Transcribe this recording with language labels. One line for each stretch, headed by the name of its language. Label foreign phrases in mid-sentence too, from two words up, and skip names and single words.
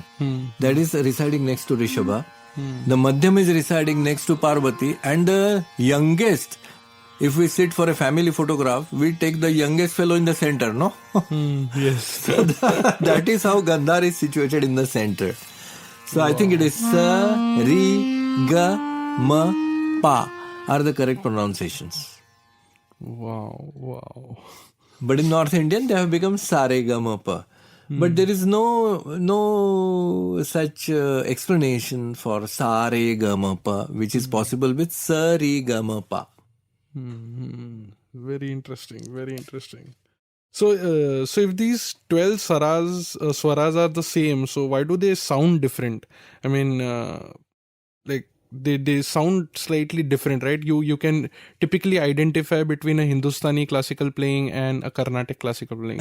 English: That is residing next to Rishabha. The Madhyam is residing next to Parvati, and the youngest, if we sit for a family photograph, we take the youngest fellow in the center, no? Yes. So that is how Gandhar is situated in the center. So I think it is sa, ri, ga, ma, pa are the correct pronunciations. Wow. But in North Indian, they have become sa, re, ga, ma, pa. But there is no such explanation for sa, re, ga, ma, pa, which is possible with sa, ri, ga, ma, pa. Very interesting. So if these 12 swaras are the same, so why do they sound different? I mean, like they sound slightly different, right? You can typically identify between a Hindustani classical playing and a Carnatic classical playing.